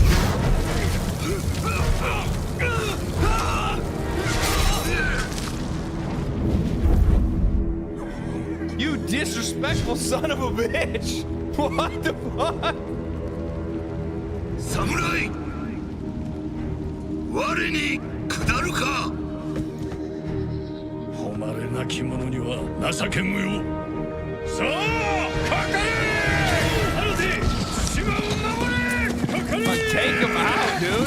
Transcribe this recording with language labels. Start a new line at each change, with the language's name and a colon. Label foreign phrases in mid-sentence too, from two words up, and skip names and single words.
English: You disrespectful son of a bitch! What the fuck? Samurai!
Japanese: 我に降るか? 誉れなき者には情けも無用. さあ!かかれ!
English: Take him out, dude!